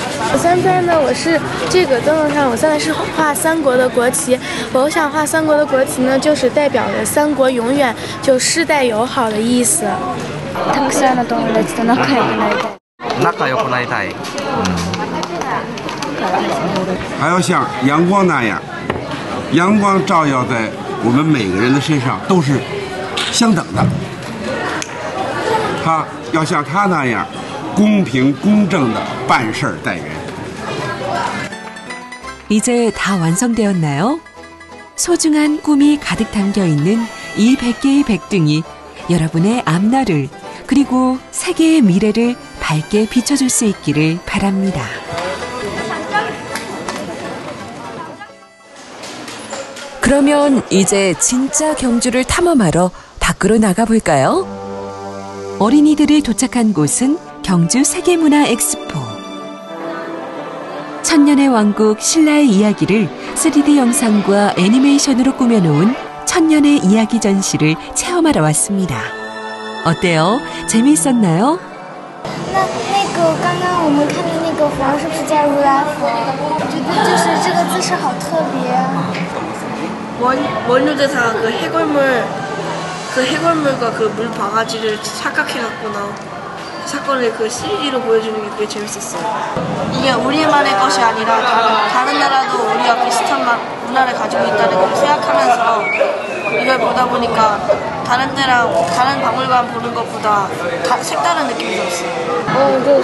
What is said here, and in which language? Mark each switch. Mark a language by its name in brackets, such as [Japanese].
[Chinese] 我现在呢，我是这个灯笼上，我现在是画三国的国旗。我想画三国的国旗呢，就是代表着三国永远就世代友好的意思。 [Japanese] たくさんの友達と仲良くなりたい。仲良くなりたい。 [Chinese] 还要像阳光那样，阳光照耀在我们每个人的身上都是相等的。他要像他那样公平公正的办事待人。 [Korean] 이제 다 완성되었나요? 소중한 꿈이 가득 담겨있는 이 100개의 백등이 여러분의 앞날을 그리고 세계의 미래를 밝게 비춰줄 수 있기를 바랍니다. 그러면 이제 진짜 경주를 탐험하러 밖으로 나가볼까요? 어린이들이 도착한 곳은 경주 세계문화 엑스포. 천년의 왕국 신라의 이야기를 3D 영상과 애니메이션으로 꾸며놓은 천년의 이야기 전시를 체험하러 왔습니다. 어때요? 재미있었나요? [Chinese] 那个刚刚我们看的那个佛是不是叫如来佛？我觉得就是这个姿势好特别啊。 [Korean] 원효대사가 그 해골물과 그 물 바가지를 착각해갖구나. 사건을 그 CG로 보여주는 게 되게 재밌었어요. 이게 우리만의 것이 아니라 다른 나라도 우리와 비슷한 문화를 가지고 있다는 걸 생각하면서 이걸 보다 보니까 다른 데랑 다른 박물관 보는 것보다 색다른 느낌이 들었어요.